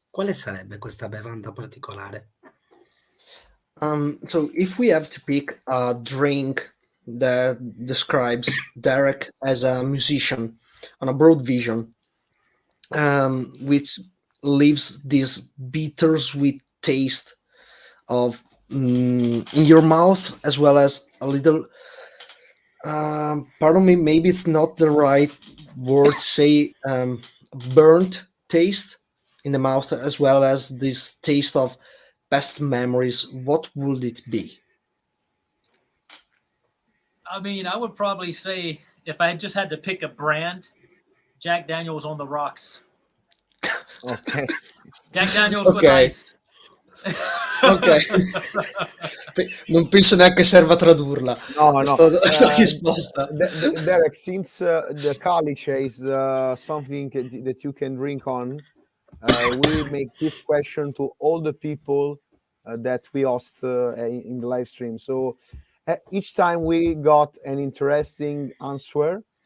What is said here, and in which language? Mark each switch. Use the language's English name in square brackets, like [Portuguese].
[Italian] Quale sarebbe questa bevanda particolare? [English] So if we have to pick a drink that describes Derek as a musician on a broad vision, which leaves this bittersweet taste of in your mouth, as well as a little. Pardon me, maybe it's not the right word to say. Burnt taste in the mouth, as well as this taste of past memories. What would it be? I mean, I would probably say if I just had to pick a brand, Jack Daniels on the rocks. Ok. Jack Daniels with Ok. ice. Ok. [Italian] Non penso neanche serva tradurla. No. Questa risposta. [English] Derek, since the Calice is something that you can drink on, we make this question to all the people that we host in the live stream. So each time we got an interesting answer.